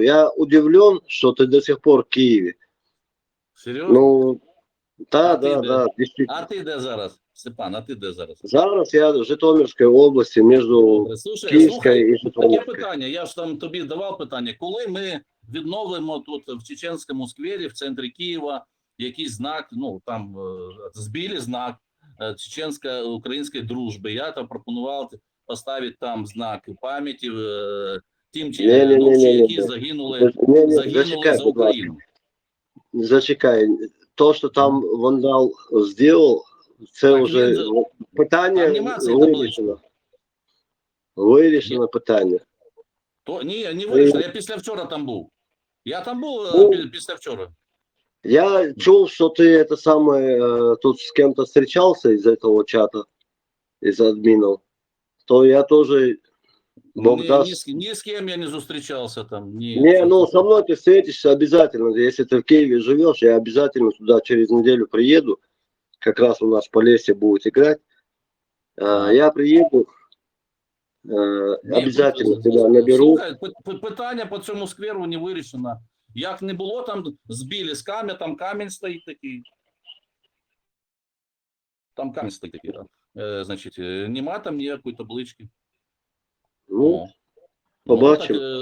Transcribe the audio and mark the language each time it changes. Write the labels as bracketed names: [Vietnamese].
[Russian] Я удивлен, что ты до сих пор в Киеве. Серьезно? Ну, да, действительно. [Ukrainian] А ти де зараз, Степан, а ти де зараз? Зараз я в Житомирській області, між Київською і Житомирською. Таке питання, я ж там тобі давав питання. Коли ми відновимо тут в Чеченському сквері, в центрі Києва, якийсь знак, ну, там, збили знак чеченсько-української дружби. Я там пропонував поставити там знак пам'яті тим, які загинули за Україну. Зачекай, то, що там вандал зробив, це вже питання вирішено. Вирішено питання. Ні, не вирішено, я після вчора там був. Я там був після вчора. Я чув, що ти [Russian] это самое, тут с кем-то встречался из этого чата, из админов, то я тоже... Бог даст. Ни с кем я не встречался там. Не, ну со мной ты встретишься обязательно. Если ты в Киеве живешь, я обязательно туда через неделю приеду. Как раз у нас в Полесье будет играть. Я приеду, обязательно тебя наберу. [Ukrainian] Слухай, питання по цьому скверу не вирішено. Як не було там, збили з камня, там камінь стоїть такий. Там камінь стоїть такий. Значить, нема там ніякої таблички. Ну, побачимо.